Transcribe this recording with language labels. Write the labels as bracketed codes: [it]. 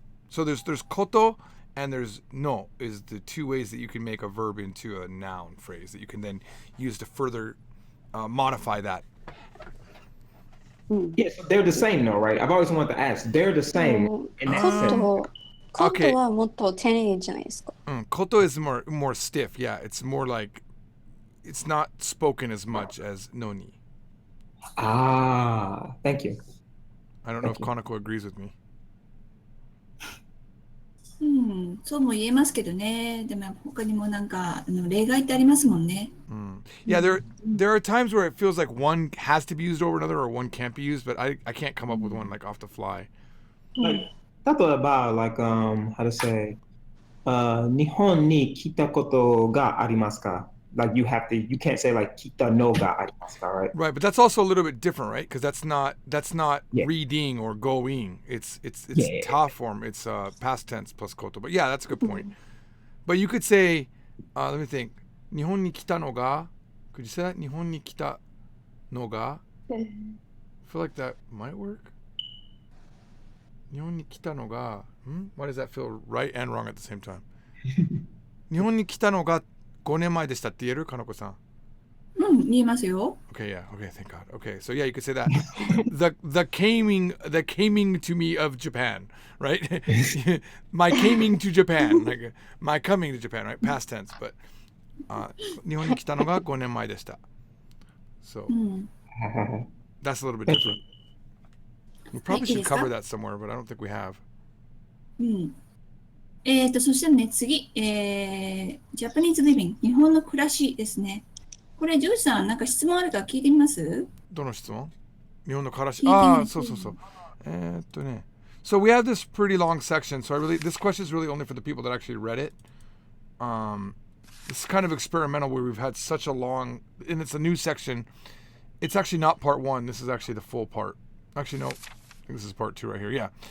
[en] So there's koto and there's no is the two ways that you can make a verb into a noun phrase that you can then use to further modify that. Yes, they're the same though, right? I've always wanted to ask. They're the same in that sense. [ja] コトはもっと丁寧じゃないですか。 [en] Koto is more stiff. Yeah, it's more like it's not spoken as much as noni. Thank you. I don't know if Kanako agrees with me. [ja] そうも言えますけどね。でも他にもなんか例外ってありますもんね。 [en] Yeah, there are times where it feels like one has to be used over another or one can't be used, but I can't come up with one like off the fly. Like, 例えば like how to say [ja] 日本に来たことがありますか? [en] Like you can't say like [ja] 来たのがありますか, [en] right? Right, but that's also a little bit different, right? Because that's not Yeah. reading or going. It's ta form. It's past tense plus koto. But yeah, that's a good point. But you could say, let me think. [ja] 日本に来たのが [en] Could you say that? 日本に来たのが I feel like that might work. [ja] 日本に来たのが [en] Why does that feel right and wrong at the same time? [ja] 日本に来たのが5年前でしたって言えるかのこさん。言えますよ。 [en] Okay, yeah. Okay, thank God. Okay, so yeah, you could say that. the coming to me of Japan, right? My coming to Japan, like my coming to Japan, right? Past tense, but [ja] 日本に来たのが5年前でした。 [en] So that's a little bit different. We probably should cover that somewhere, but I don't think we have. [ja] そしたらね、次、 [en] Japanese living、 [ja] 日本の暮らしですね。これ、ジョージさん、なんか質問あるか聞いてみます？どの質問？日本の暮らし。ああ、そうそうそう。ね。 [en] So we have this pretty long section. So this question is really only for the people that actually read it. It's kind of experimental where we've had such a long, and it's a new section. It's actually not part 1. This is actually the full part. Actually, no. I think this is part 2 right here. Yeah.